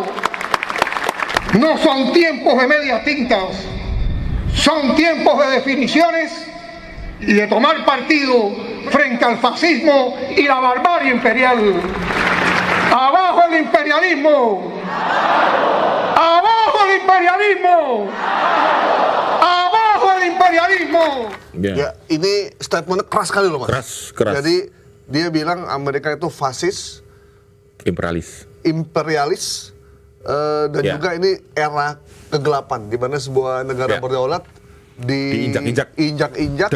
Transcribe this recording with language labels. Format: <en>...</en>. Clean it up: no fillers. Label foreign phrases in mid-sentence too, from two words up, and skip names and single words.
<es>No son tiempos de medias tintas, son tiempos de definiciones y de tomar partido frente al fascismo y la barbarie imperial. ¡Abajo el imperialismo! ¡Abajo el imperialismo! ¡Abajo el imperialismo!</es> <id>Ya, ini statementnya keras sekali loh, Keras. Mas. Jadi dia bilang Amerika itu fasis, imperialis, dan juga ini era kegelapan di mana sebuah negara berdaulat diinjak-injak</id>